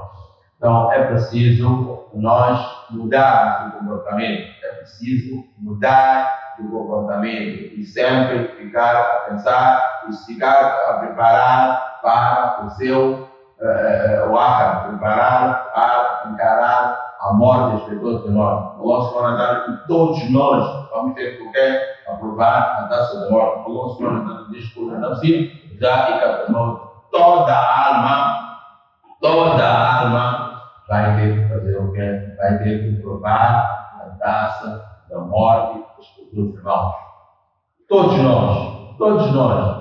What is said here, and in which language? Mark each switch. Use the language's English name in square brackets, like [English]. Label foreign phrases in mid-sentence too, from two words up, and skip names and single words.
[Portuguese] Então é preciso nós mudarmos o comportamento, é preciso mudar o comportamento e sempre ficar a pensar e ficar a preparar para o seu preparar para encarar a morte de todos nós. [Arabic] الله سبحانه وتعالى, [Portuguese] que todos nós vamos ter que aprovar a taça da morte. [Arabic] الله سبحانه وتعالى [Portuguese] diz que o nafsi já toda alma vai ter que fazer o quê? Vai ter que provar a taça da morte dos irmãos. Todos nós.